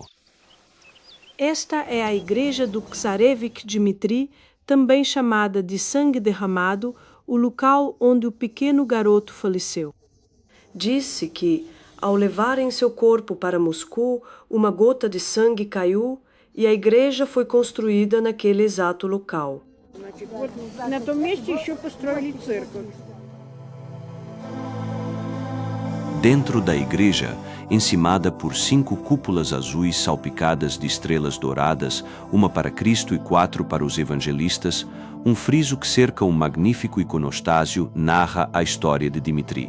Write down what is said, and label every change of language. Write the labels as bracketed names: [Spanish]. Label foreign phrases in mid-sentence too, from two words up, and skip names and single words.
[Portuguese] Esta é a igreja do Tsarevich Dmitri, também chamada de Sangue Derramado, o local onde o pequeno garoto faleceu. Disse que, ao levarem seu corpo para Moscou, uma gota de sangue caiu e a igreja foi construída naquele exato local. [Russian] На том месте еще построили церковь. [Portuguese] Dentro da igreja, encimada por 5 cúpulas azuis salpicadas de estrelas douradas, uma para Cristo e 4 para os evangelistas, um friso que cerca um magnífico iconostássio narra a história de Dmitri.